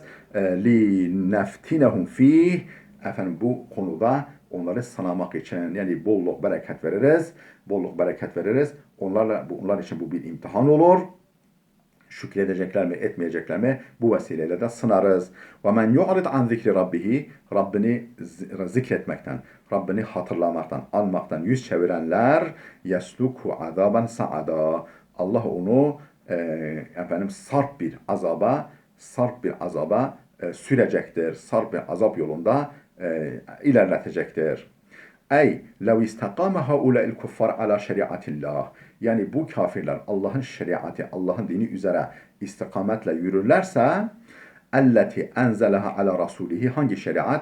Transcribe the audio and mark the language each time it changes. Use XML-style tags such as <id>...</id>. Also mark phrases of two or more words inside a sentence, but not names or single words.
<ar>لنفتنهم فيه.</ar> <tr>Bu konuda onları sınamak için, yani bolluk bereket veririz. Bolluk bereket veririz. Onlar için bu bir imtihan olur. Şükredecekler mi, etmeyecekler mi? Bu vesileyle de sınarız.</tr> <ar>وَمَنْ يُعْرِضْ عَنْ ذِكْرِ رَبِّهِ,</ar> <tr>Rabbini zikretmekten, Rabbini hatırlamaktan, anmaktan yüz çevirenler</tr> <ar>يَسْلُكُ عَذَابًا سَعَدًا,</ar> <tr>Allah onu sarp bir azaba sürecektir. Sarp bir azap yolunda ilerletecektir.</tr> <ar>أي لو استقام هؤلاء الكفار على شريعة الله.</ar> <tr>Yani bu kafirler Allah'ın şeriatı, Allah'ın dini üzere istikametle yürürlerse,</tr> <ar>التي أنزلها على رسوله,</ar> <tr>hangi şeriat?</tr>